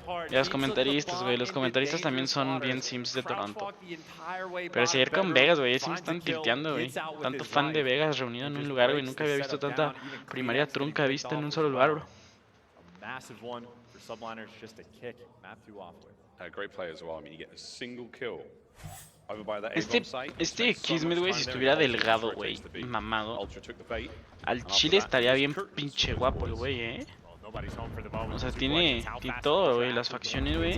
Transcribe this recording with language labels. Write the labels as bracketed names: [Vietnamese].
[Spanish] Y los comentaristas, güey, los comentaristas también son bien sims de Toronto. Pero si ayer con Vegas, güey, sí me están tilteando, güey. Tanto fan de Vegas reunido en un lugar, güey, nunca había visto tanta primaria trunca vista en un solo lugar, bro. [English] Massive one for Subliners just to kick map 2 off with. Great play as well. I mean, you get a single kill over by that A-bomb site. [Spanish] Este Kismet, güey, si estuviera delgado, güey, mamado, al chile estaría bien pinche guapo el güey, O sea, tiene todo, güey, las facciones, güey.